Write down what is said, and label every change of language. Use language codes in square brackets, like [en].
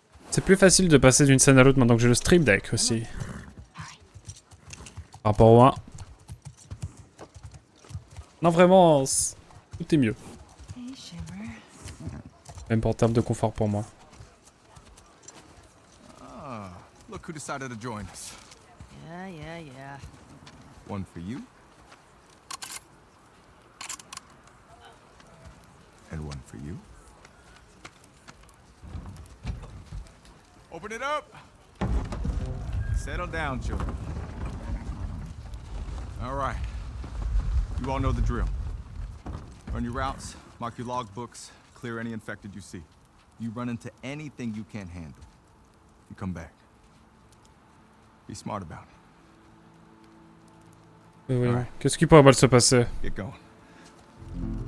[fr] C'est plus facile de passer d'une scène à l'autre maintenant que j'ai le stream deck aussi. Par rapport au 1. Non, vraiment, tout est mieux. [en] Hey, Shimmer. [fr] Même en termes de confort pour moi. [en] Ah, look who decided to join us. Yeah. One for you. And one for you. Open it up. Settle down, children. All right. You all know the drill. Run your routes, mark your logbooks, clear any infected you see. You run into anything you can't handle, you come back. Be smart about it. [fr] Oui. Ouais. Qu'est-ce qui pourrait mal se passer? [en] Get going.